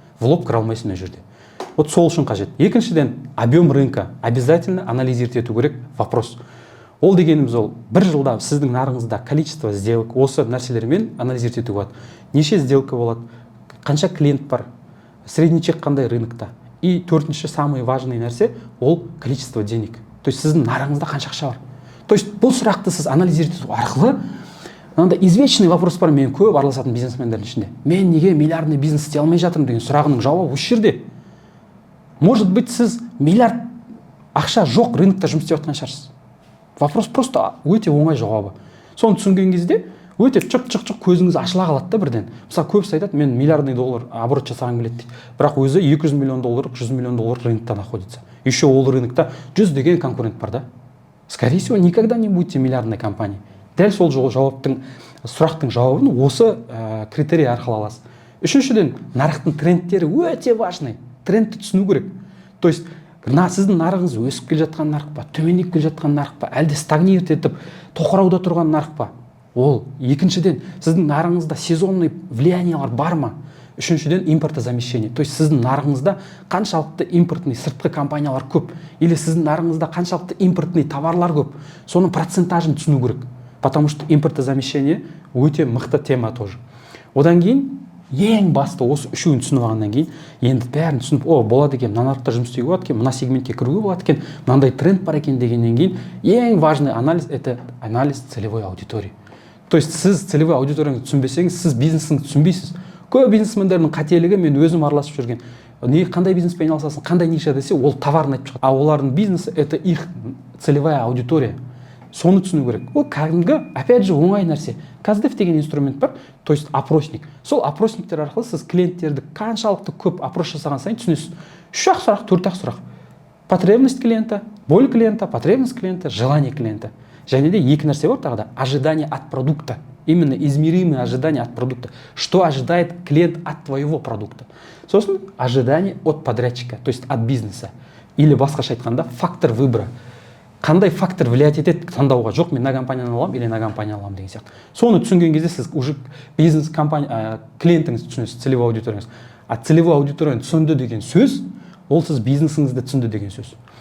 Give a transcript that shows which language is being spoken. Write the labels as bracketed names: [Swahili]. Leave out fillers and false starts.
[Russian] В лоб [Kazakh] кіре алмайсың мына жерде. Вот сол үшін қажет. Екіншіден, [Russian] объем рынка обязательно анализировать [Kazakh] ету керек вопрос. Ол дегеніміз ол, бір жылда сіздің нарығыңызда количество сделок, осы нәрселермен анализировать ету болады. Неше сделка болады, қанша клиент бар, [Russian] средний чек [Kazakh] қандай рынокта. [Russian] И [Kazakh] төртінші, [Russian] самый важный нәрсе, ол количество денег. [Kazakh] То есть сіздің нарығыңызда қанша ақша бар. То есть бұл сұрақты сіз анализировать ету арқылы, мынандай [Russian] извечный вопрос [Kazakh] бар, мен көп араласатын бизнесмендердің ішінде. Мен неге миллиардный бизнес істей алмай жатырмын деген сұрағының жауабы осы жерде. [Russian] Может быть, [Kazakh] сіз миллиард ақша жоқ рынокта жұмыс істеп жатқан шығарсыз. [Russian] Вопрос просто [Kazakh] өте оңай жауабы. Соны түсінген кезде өте чық көзіңіз ашыла қалады да бірден. Мысалы көбісі айтады, мен миллиардный доллар оборот жасағым келеді дейді. Бірақ өзі 200 миллион доллар, 100 миллион доллар рынокта находится. Еще ол рынокта 100 деген конкурент бар да. [Russian] Скорее всего, никогда не будете миллиардной компанией. [Kazakh] Дәл сол сұрақтың жауабын осы критерий арқылы аласыз. Үшіншіден, нарықтың трендтері өте важный. Трендті түсіну керек. То есть, сіздің нарығыңыз өсіп келе жатқан нарық па, төмендеп келе жатқан нарық па, әлде стагнировать етіп тоқырауда тұрған нарық па? Ол екіншіден, сіздің нарығыңызда сезонный влияниялар бар ма? Үшіншіден, импортозамещение. То есть, сіздің нарығыңызда қаншалықты импортный сыртқы компаниялар көп, или сіздің нарығыңызда қаншалықты импортный товарлар көп, соның процентажын түсіну керек. [Russian] Потому что импортозамещение [Kazakh] өте мықты [Russian] тема тоже. [Kazakh] Одан кейін ең басты осы үшеуін түсініп алғаннан кейін енді бәрін түсініп, болады екен, мына нарықта жұмыс істеуге болады екен, мына сегментке кіруге болады екен, мынандай тренд бар екен дегеннен кейін ең [Russian] важный анализ это анализ целевой аудитории. [Kazakh] То есть сіз целевой аудиторияңызды түсінбесеңіз, сіз бизнесіңізді түсінбейсіз. Көп бизнесмендердің қателігі, мен өзім араласып жүрген, қандай бизнеспен айналысасың, қандай ниша десе, ол товарын айтып шығады. А олардың бизнесі [Russian] это их целевая аудитория. [Kazakh] Соны түсіну керек. Ол кәдімгі, [Russian] опять же, [Kazakh] оңай нәрсе. Каздев деген инструмент бар, то есть опросник. Сол опросниктер арқылы сіз клиенттерді қаншалықты көп опрос жасаған сайын түсінесіз. 3-ақ сұрақ, 4-ақ сұрақ. [Russian] Потребность клиента, боль клиента, потребность клиента, желание клиента. [Kazakh] Және де екі нәрсе бар тағы да. [Russian] Ожидание от продукта. Именно измеримые ожидания от продукта. Что ожидает клиент от твоего продукта? [Kazakh] Сосын [Russian] ожидание от подрядчика, то есть от бизнеса. [Kazakh] Или басқаша айтқанда [Russian] фактор выбора. [Kazakh] Қандай фактор влиять етеді таңдауға? Жоқ, мен мына компанияны аламын или мына компанияны аламын деген сияқты. Соны түсінген кезде сіз уже бизнес компания клиентіңізді түсінесіз, целевой аудиторияңыз. А целевой аудиторияны түсінді деген сөз, ол сіз бизнесіңізді түсінді деген сөз.